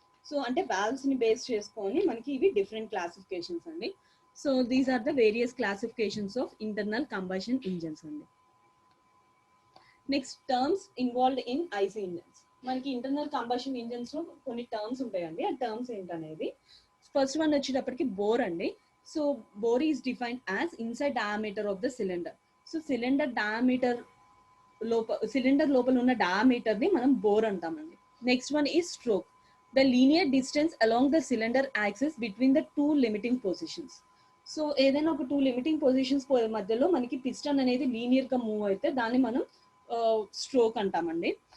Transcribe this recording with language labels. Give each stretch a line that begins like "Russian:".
Telugu: So అంటే valves ని base చేసుకొని మనకి ఇవి డిఫరెంట్ క్లాసిఫికేషన్స్ అండి.
English: So these are the various classifications of internal combustion engines అండి. Next terms involved in IC engines.
Telugu: మనకి ఇంటర్నల్ కంబషన్ ఇంజన్స్ లో కొన్ని టర్మ్స్ ఉంటాయండి. ఆ టర్మ్స్ ఏంటనేది ఫస్ట్ వన్ వచ్చేటప్పటికి బోర్ అండి.
English: So bore is defined as inside diameter of the cylinder.
Telugu: So cylinder diameter cylinder లోపల ఉన్న డయామీటర్ ని మనం బోర్ అంటామండి.
English: Next one is stroke, the linear distance along the cylinder axis between the 2 limiting positions.
Telugu: So ఏదైనా ఒక 2 limiting positions మధ్యలో మనకి piston అనేది లీనియర్ గా మూవ్ అయితే దాన్ని మనం స్ట్రోక్ అంటామండి.